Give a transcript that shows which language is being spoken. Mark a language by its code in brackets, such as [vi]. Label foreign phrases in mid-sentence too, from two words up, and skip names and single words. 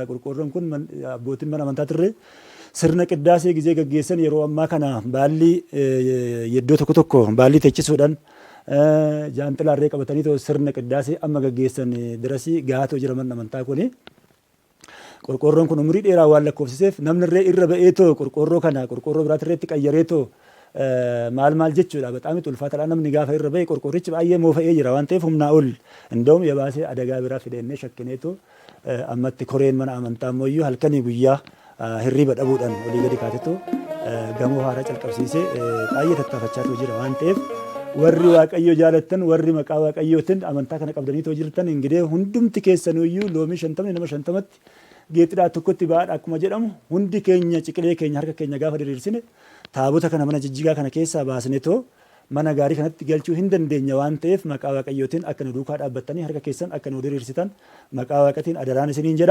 [om] Qorqoorroon kun abbootiin mana amantaa turre sirna qiddaasee gizee gaggeessan yeroo ammaa kana baallii yeddoo tokko tokko baallii teechisuudhaan jaanxilaarree qabatanii sirna qiddaasee amma gaggeessan dirasii gahatoo jira manni amantaa kuni. Qorqoorroon kun umurii dheeraa waan lakkoofsiseef namni irree irra ba'eetoo qorqoorroo kana qorqoorroo biraatirreetti qayyareetoo maal jechuudha በጣም ulfaataadha namni gaafa irra ba'e qorqorrichi baay'ee moofa'ee jira waan ta'eef humnaa ol [am] እንደውም የባሰ አደጋ [om] biraa fidennee shakkineetoo ammatti koreen mana amantaa ammoo halkanii guyyaa hirriba dhabuudhaan olii gadi kaatetoo gamoo haaraa calqabsiisee baay'ee tattaafachaa jira waan ta'eef warri Waaqayyo jaalattan warri maqaa Waaqayyootiin amantaa kana qabdanii jirtan ingidee hundumti keessaniyyuu loomii 50 nama 50tti geetidhaa tokkotti baadha akkuma jedhamu hundi keenya ciqilee keenya harka keenya gaafa diriirsine taabota kana mana jijjigaa kana keessaa baasnetoo mana gaarii kanatti galchuu hin dandeenya waan ta'eef maqaa Waaqayyootiin akka nu duukaa dhaabbattanii harka keessan akka nu diriirsitan maqaa Waaqatiin adaraan isiniin jedha.